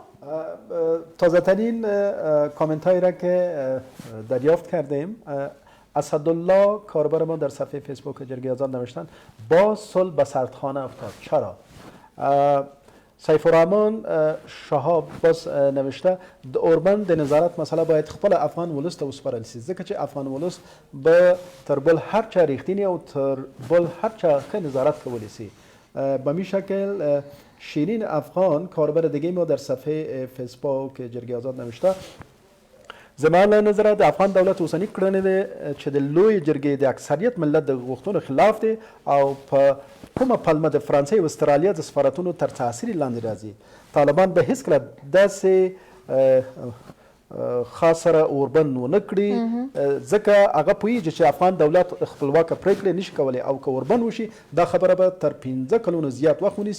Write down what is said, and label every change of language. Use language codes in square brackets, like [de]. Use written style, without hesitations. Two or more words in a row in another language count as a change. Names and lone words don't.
[fa] تازه ترین کامنت هایی را که دریافت کردیم، اسدالله کاربر ما در صفحه فیسبوک جرگه آزاد نوشتن با صلح به سردخانه افتاد. چرا؟ [ps] سیف الرحمن شهاب [fa] باز نوشته [ps] اوربند د نظارت مسئله باید خپل افغان ولس ته وسپارل شي، ځکه چې افغان ولس به تر بل هر چا ریښتینی او تر بل هر چا ښه نظارت کولی شي. [fa] به می شکل شیرین افغان کاربر دیگه ما در صفحه فیسبوک جرگه آزاد نوشته [ps] زما له نظره د افغان دولت اوسنی کړنې ده چې د لوی جرګې د اکثریت ملت د غوښتنو خلاف دي او په کومه پلمه د فرانسې او استرالیا د سفارتونو تر تاثیر لاندې راځي. طالبان به هیڅکله داسې خاصره اوربند ونه کړي، ځکه هغه پوهېږي چې افغان دولت خپلواکه پرېکړې نشي کولی او که اوربند وشي دا خبره به تر 15 کلونو زیات وخت ونیسي.